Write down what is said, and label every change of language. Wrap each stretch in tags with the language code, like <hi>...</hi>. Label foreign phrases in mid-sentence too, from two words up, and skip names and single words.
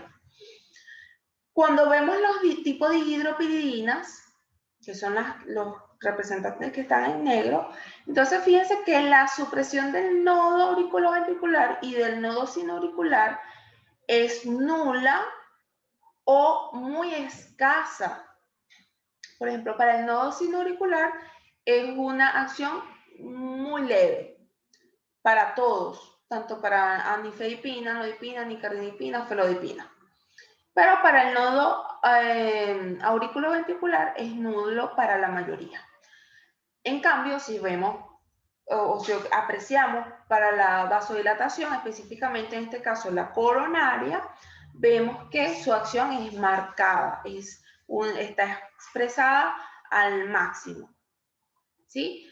<es>Cuando vemos los tipos de hidropiridinas, que son los representantes que están en negro, entonces fíjense que la supresión del nodo auriculoventricular y del nodo sinauricular es nula o muy escasa. Por ejemplo, para el nodo sinauricular es una acción muy leve para todos, tanto para anifedipina, nodipina, nicardipina, felodipina. Pero para el nodo auriculoventricular es nulo para la mayoría. En cambio, si vemos o si apreciamos para la vasodilatación, específicamente en este caso la coronaria, vemos que su acción es marcada, está expresada al máximo, ¿sí?</es>